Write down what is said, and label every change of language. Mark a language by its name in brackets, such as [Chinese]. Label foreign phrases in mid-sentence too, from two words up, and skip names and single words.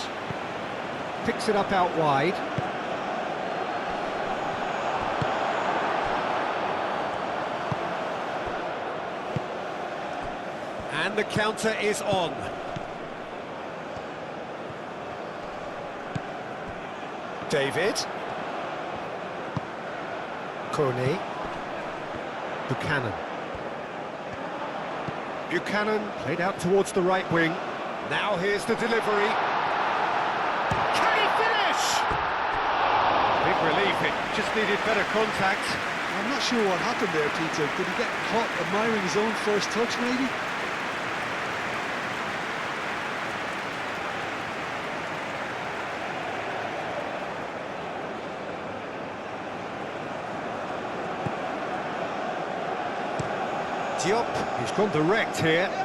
[English] Picks it up out wide. And the counter is on. David. Kone. Buchanan. Buchanan played out towards the right wing. Now here's the delivery. Can he finish? Big relief, it just needed better contact. I'm not sure what happened there, Peter. Did he get caught admiring his own first touch, maybe? Diop, he's gone direct here.